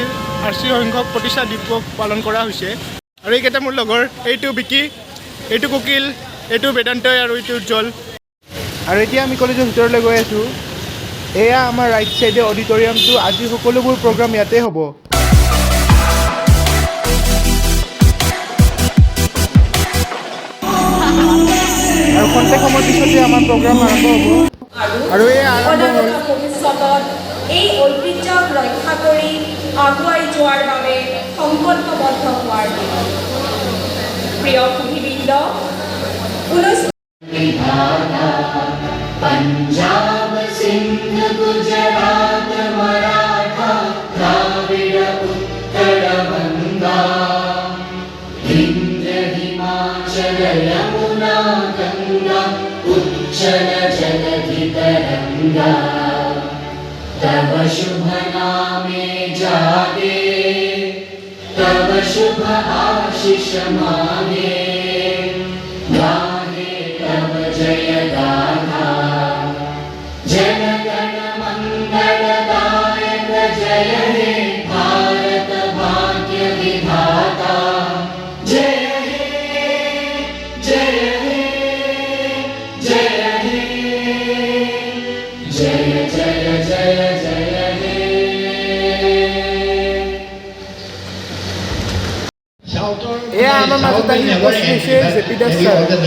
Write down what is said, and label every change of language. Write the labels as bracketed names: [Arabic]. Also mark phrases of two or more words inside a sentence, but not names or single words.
[Assamese] RC সংখ্যক প্ৰতিষ্ঠা দিৱস পালন কৰা হৈছে আৰু এইকেইটা মোৰ লগৰ এইটো বিকি এইটো কুকিল এইটো বেদান্তই আৰু এইটো উজ্জ্বল আৰু এতিয়া আমি কলেজৰ ভিতৰলৈ গৈ আছোঁ এয়া আমাৰ [English] right side [Assamese] অডিটৰিয়ামটো আজি সকলোবোৰ প্ৰগ্ৰাম ইয়াতে হ'ব আৰু খন্তেক সময়ৰ পিছতে আমাৰ প্ৰগ্ৰাম আৰম্ভ হ'ব আৰু এই আৰম্ভ হ'ল ভৱিষ্যতত এই ঐতিহ্যক ৰক্ষা কৰি আগুৱাই যোৱাৰ বাবে সংকল্পবদ্ধ হোৱাৰ প্ৰিয় সুধীবৃন্দ [Bangla] পঞ্জাব সিন্ধ গুজরাট মরাঠা দ্রাবিড় উৎকল গঙ্গা বিন্ধ্য হিমাচল যমুনা গঙ্গা উচ্ছল জলধি তরঙ্গ তব শুভ নামে জাগে তব শুভ আশিস মাগে গাহে তব জয় গাথা জন গণ মঙ্গল দায়ক জয় হে ভারত ভাগ্য বিধাতা জয় হে জয় হে জয় হে জয় জয় জয় জয় হে [Assamese] এয়া আমাৰ মাজত আহি উপস্থিত হৈছে জেপি দাস ছাৰ